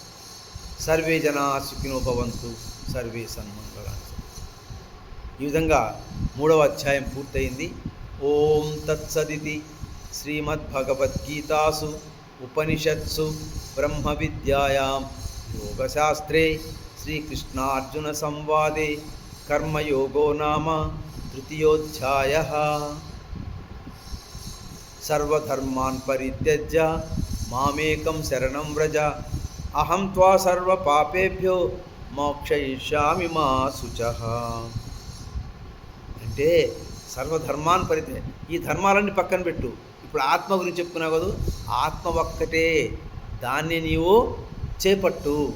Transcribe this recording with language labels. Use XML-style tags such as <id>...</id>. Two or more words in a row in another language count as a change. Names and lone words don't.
<sa>సర్వే జనా సుఖినో భవంతు, సర్వే సన్మంగళాని.</sa> <te>ఈ విధంగా 3వ అధ్యాయం పూర్తయింది.</te> <sa>ఓం తత్సదితి శ్రీమద్భగవద్గీతాసు ఉపనిషత్సు బ్రహ్మ విద్యాయాం యోగశాస్త్రే శ్రీకృష్ణార్జున సంవాదే కర్మయోగో నామ 3యోధ్యాయః. సర్వధర్మాన్ పరిత్యజ్య మామేకం శరణం వ్రజ అహం త్వా సర్వపాపేభ్యో మోక్షయిష్యామి మా శుచః.</sa> <te>అంటే</te> <sa>సర్వధర్మాన్ పరిత్యజ్య,</sa> <te>ఈ ధర్మాలన్నీ పక్కన పెట్టు. ఇప్పుడు ఆత్మ గురించి చెప్పుకున్నావు కదా, ఆత్మ ఒక్కటే, దాన్ని నీవు చేపట్టు.</te>